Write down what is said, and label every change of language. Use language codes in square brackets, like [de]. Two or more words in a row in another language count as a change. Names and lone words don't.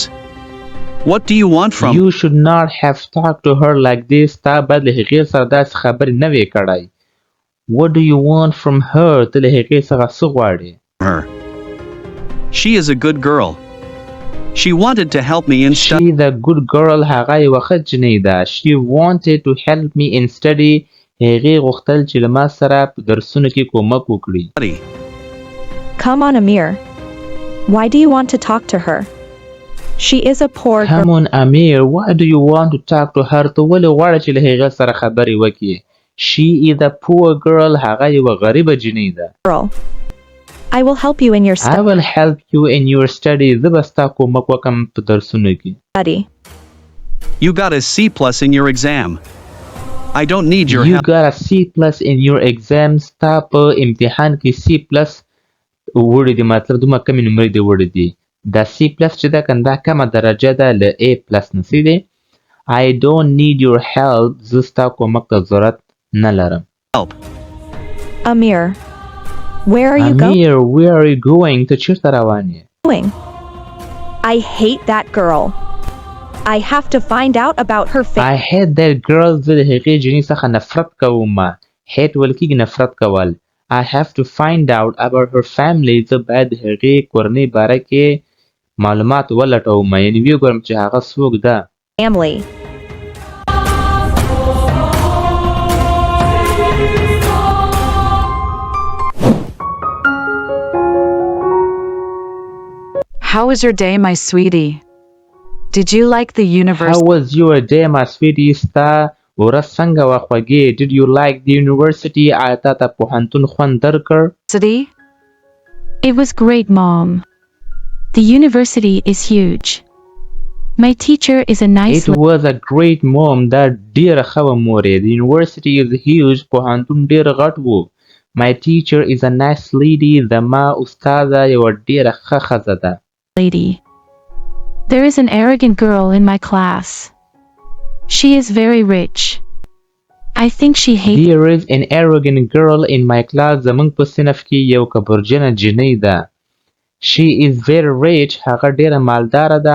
[en] What do you want from You should not have talked to her like this. [ps] تا باید له هغې سره داسې خبرې نه وې کړی. [en] What do you want from her? [ps] ته له هغې څخه څه غواړې؟ [en] her? She is a good girl. She wanted to help me in study. She the good girl. [ps] هغه یوه ښه جنۍ ده. [en] She wanted to help me in study. [ps] هغې غوښتل چې له ما سره په درسونو کې کومک وکړي. [en] Come on, Amir. Why do you want to talk to her? She is a poor Come on, Amir. Why do you want to talk to her? [ps] ته ولې غواړې چې له هغې سره خبرې وکړې؟ [en] She is a poor girl. [ps] هغه یوه غریبه جنۍ ده. [en] girl. I will help you in your I will help you in your study. [ps] زه به ستا کومک وکړم په درسونو کې. [en] study. You got a C plus in your exam. I don't need your You help. got a C plus in your exam. [ps] ستا په امتحان کې C plus وړي دي. مطلب دومره کمې نمرې دې وړي دي. دا C plus چې ده کنه دا کمه درجه ده له A plus نه څه دی. [en] I don't need your help. [ps] زه ستا کومک ته ضرورت نه لرم. [en] Help. Amir. Where are you Amir, where are you going? [ps] ته چیرته روان یې؟ [en] going? I hate that girl. I have to find out about her I hate that girl. [ps] زه د هغې جنۍ څخه نفرت کوم. hate ویل کېږي نفرت کول. [en] I have to find out about her family. [ps] زه باید د هغې کورنۍ باره کې معلومات ولټوم. یعنې ویې ګورم چې هغه څوک ده. [en] family. How was your day, my sweetie? Did you like the How university? was your day, my sweetie? [ps] ستا ورځ څنګه وه خوږې؟ [en] Did you like the university? [ps] آیا تا ته پوهنتون خوند درکړ؟ [en] It was great, Mom. The university is huge. My teacher is a nice It was a great mom. [ps] دا ډېره ښه وه مور یې. [en] The university is huge. [ps] پوهنتون ډېر غټ و. [en] My teacher is a nice lady. [ps] زما استاده یوه ډېره ښه ښځه ده. [en] lady. There is an arrogant girl in my class. She is very rich. I think she hates There is an arrogant girl in my class. [ps] زموږ په صنف کې یو کبرجنه جنۍ ده. [en] She is very rich. [ps] هغه ډېره مالداره ده.